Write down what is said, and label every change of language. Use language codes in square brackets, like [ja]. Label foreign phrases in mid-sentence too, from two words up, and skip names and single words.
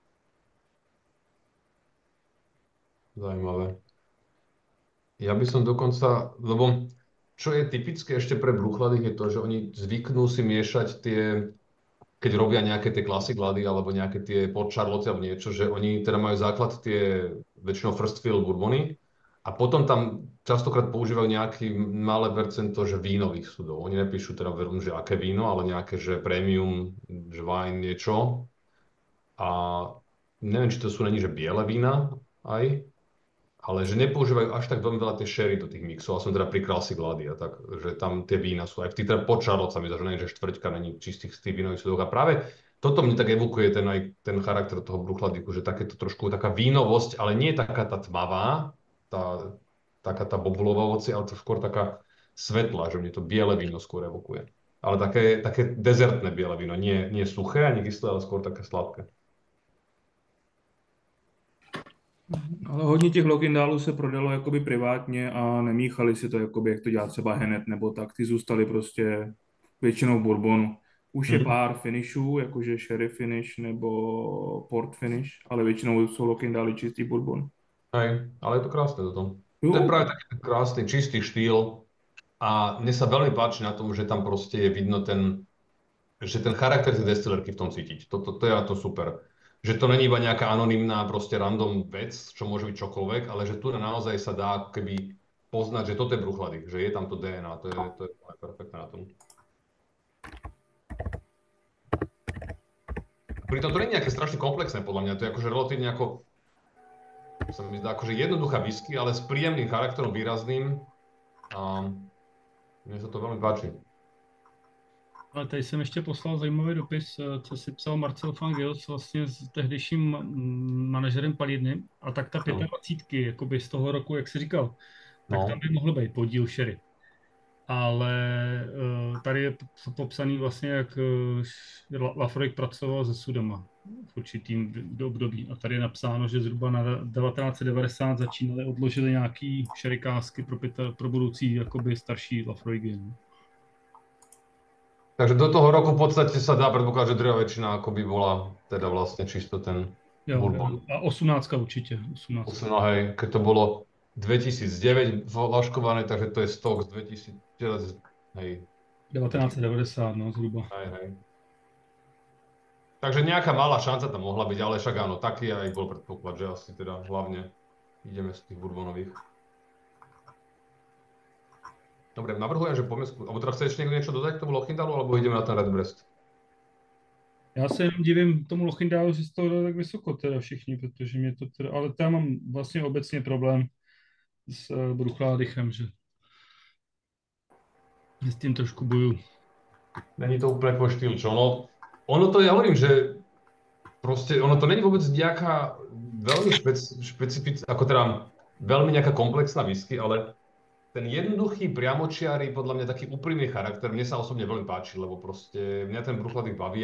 [cs] Zajímavé. [sk] Ja by som dokonca, lebo čo je typické ešte pre bruchladých je to, že oni zvyknú si miešať tie, keď robia nejaké tie classic lady alebo nejaké tie pod Charlotte alebo niečo, že oni teda majú základ tie väčšinou [en] first fill [sk] bourbony a potom tam častokrát používajú nejaké malé percento, že vínových sudov. Oni nepíšu teda veľmi, že aké víno, ale nejaké, že premium, že wine niečo. A neviem, či to sú není, že biele vína aj, ale že nepoužívajú až tak veľmi veľa tie sherry do tých mixov. A som teda pri Classic Lady a tak, že tam tie vína sú aj v tých teda pod Charlotte sa mi zdá, že nie, že štvrťka není čistých z tých vínových sudov. A práve toto mne tak evokuje ten charakter toho bruchladiku, že takéto trošku taká vínovosť, ale nie taká tá tmavá, taká tá bobulová ovoci, ale to skôr taká svetlá, že mne to biele víno skôr evokuje. Ale také dezertné biele víno, nie suché ani kyslé, ale skôr také sladké. [cs] Ale hodně těch Lockindálů se prodalo jakoby privátně a nemíchali si to, jakoby, jak to dělá třeba Hennet nebo tak. Ty zůstaly prostě většinou v bourbonu. Už je pár finishů, jakože [en] sherry finish [cs] nebo [en] port finish, [cs] ale většinou jsou Lockindály čistý bourbon. [sk] Hej, ale je to krásne toto. To je práve taký krásny, čistý štýl a mne sa veľmi páči na tom, že tam proste je vidno že ten charakter tej destilerky v tom cítiť. To je na to super. Že to není iba nejaká anonymná proste random vec, čo môže byť čokoľvek, ale že tu naozaj sa dá ako keby poznať, že toto je bruchlady, že je tam to DNA, to je perfektné na tom. Pritom to nie je nejaké strašne komplexné, podľa mňa, to je akože relatívne ako, sa mi zdá, akože jednoduchá whisky, ale s príjemným charakterom, výrazným. A mne sa to veľmi páči. [cs] Ale tady jsem ještě poslal zajímavý dopis, co si psal Marcel van Gils vlastně s tehdejším manažerem Palírny. A tak ta 25, jakoby z toho roku, jak jsi říkal, tak tam by mohl být podíl sherry. Ale tady je popsaný vlastně, jak Laphroaig pracoval se sudama v určitým období. A tady je napsáno, že zhruba na 1990 začínali, odložili nějaký sherrykásky pro budoucí jakoby starší Laphroaigy. [sk] Takže do toho roku v podstate sa dá predpokladať, že drvá väčšina akoby bola teda vlastne čisto ten bourbon. A 18 určite. 18. Hej, keď to bolo 2009 laškované, takže to je stok z 2000, hej. 1990, no zhruba. Hej. Takže nejaká malá šanca tam mohla byť, ale však áno, taký aj bol predpoklad, že asi teda hlavne ideme z tých bourbonových. Dobre, navrhujem, že poďme alebo teda chce ešte niekto niečo dodať k tomu Lochindalu, alebo ideme na ten Redbreast? [cs] Já se jenom divím tomu Lochindalu, že z toho dali tak vysoko teda všichni, protože mě to teda, ale tam mám vlastně obecně problém s Bruchládychem, že s tím trošku bojuju. [sk] Není to úplne tvoj štýl, čo? No, ono to, ja hovorím, že proste, ono to není vôbec nejaká veľmi špecifická, ako teda veľmi nejaká komplexná whisky, ale ten jednoduchý, priamočiary, podľa mňa taký úprimný charakter, mne sa osobne veľmi páči, lebo proste mňa ten Bruichladdich baví.